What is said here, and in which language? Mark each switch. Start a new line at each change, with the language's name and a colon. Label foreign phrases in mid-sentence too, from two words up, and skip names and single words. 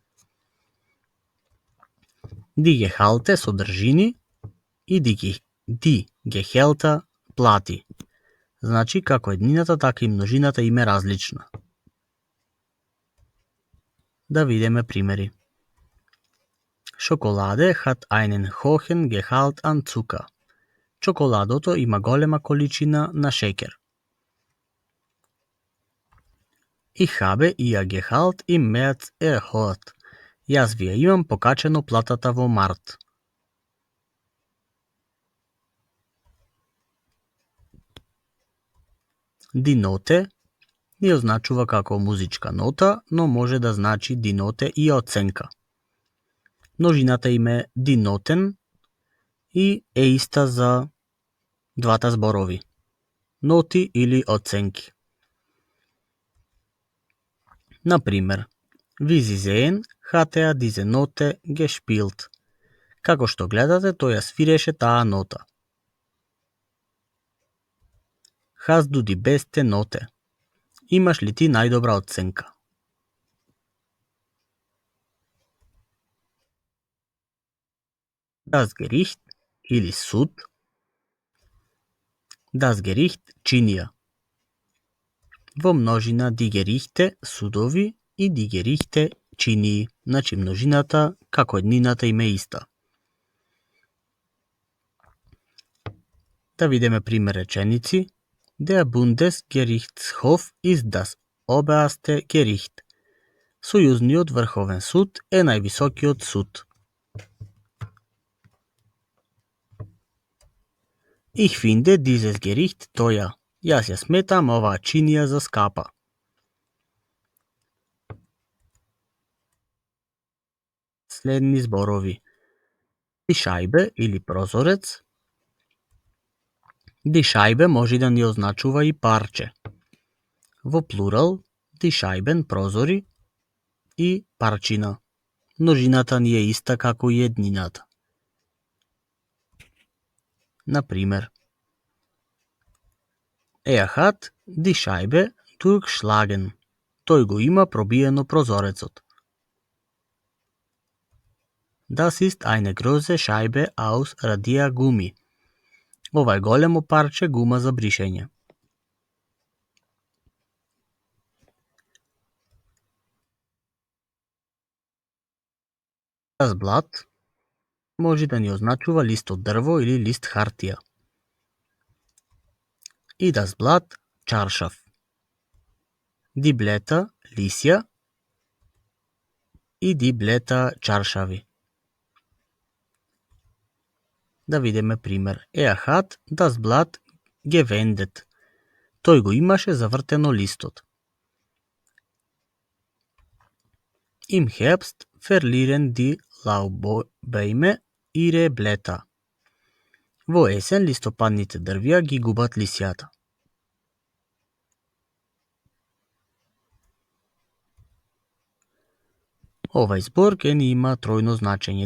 German: Die Gehalte
Macedonian: содржини и
German: die Gehälter плати.
Macedonian: Значи, како еднината, така и множината им е различна. Да видиме примери.
German: Schokolade hat einen hohen Gehalt an Zucker.
Macedonian: Чоколадото има голема количина на шеќер.
German: Ich habe ihr Gehalt im März erhöht.
Macedonian: Јас ви ја имам покачено платата во март.
German: Die Note
Macedonian: не означува како музичка нота, но може да значи
German: die Note
Macedonian: и оценка. Множината им е
German: die Noten
Macedonian: и е иста за двата зборови. Ноти или оценки. Например,
German: wie Sie sehen, hat er diese Note gespielt.
Macedonian: Како што гледате, тој ја свиреше таа нота.
German: Hast du die beste Note?
Macedonian: Имаш ли ти најдобра оценка?
German: Das Gericht
Macedonian: или суд.
German: Das Gericht чинија.
Macedonian: Во множина
German: die Gerichte
Macedonian: судови и
German: die Gerichte
Macedonian: чинии, значи множината како еднината им е иста. Да видиме пример реченици.
German: Der Bundesgerichtshof ist das oberste Gericht.
Macedonian: Сојузниот врховен суд е највисокиот суд.
German: Ich finde dieses Gericht teuer.
Macedonian: Јас ја сметам оваа чинија за скапа. Следни зборови.
German: Die Scheibe
Macedonian: или прозорец.
German: Die Scheibe
Macedonian: може да ни означува и парче. Во плурал,
German: die Scheiben
Macedonian: прозори и парчина. Множината ни е иста како и еднината. Например,
German: Er hat die Scheibe durchschlagen.
Macedonian: Тој го има пробиено прозорецот.
German: Das ist eine große Scheibe aus Radiergummi.
Macedonian: Ова е големо парче гума за бришење.
German: Das Blatt
Macedonian: може да ни означува лист од дрво или лист хартија. И
German: das Blatt
Macedonian: чаршаф.
German: Die Blätter
Macedonian: лисја и
German: die Blätter чаршави.
Macedonian: Да видиме пример.
German: Er hat das Blatt gewendet.
Macedonian: Тој го имаше завртено листот.
German: Im Herbst verlieren die Laubbäume ihre Blätter.
Macedonian: Во есен листопадните дрвја ги губат лисјата. Овај збор ке ни има тројно значење.